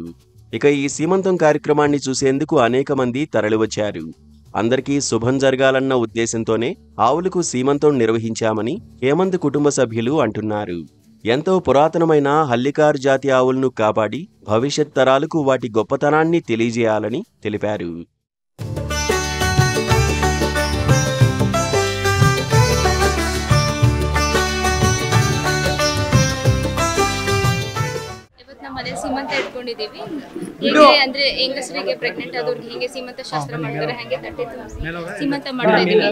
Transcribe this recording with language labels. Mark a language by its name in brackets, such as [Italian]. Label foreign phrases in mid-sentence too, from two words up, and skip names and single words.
[Telugu] ఇక ఈ సీమంతం కార్యక్రమాన్ని చూసేందుకు అనేక మంది తరలివచ్చారు. అందరికీ శుభం జరగాలన్న ఉద్దేశంతోనే ఆవులకు సీమంతం నిర్వహించామని హేమంత్ కుటుంబ సభ్యులు అంటున్నారు. ఎంతో పురాతనమైన హల్లికారు జాతి ఆవులను కాపాడి భవిష్యత్ తరాలకు వాటి గొప్పతనాన్ని తెలియజేయాలని తెలిపారు. [Kannada] ಮನೆ ಸೀಮಂತ ಇಟ್ಕೊಂಡಿದ್ದೀವಿ. ಹೇಗೆ ಅಂದ್ರೆ ಹೆಂಗಸರಿಗೆ ಪ್ರೆಗ್ನೆಂಟ್ ಆದವ್ರಿಗೆ ಹೇಗೆ ಸೀಮಂತ ಶಾಸ್ತ್ರ ಮಾಡ್ತಾರೆ ಹಾಗೆ ತಟ್ಟೆ ತುಂಬಿಸಿ ಸೀಮಂತ ಮಾಡ್ತಾ ಇದೀವಿ.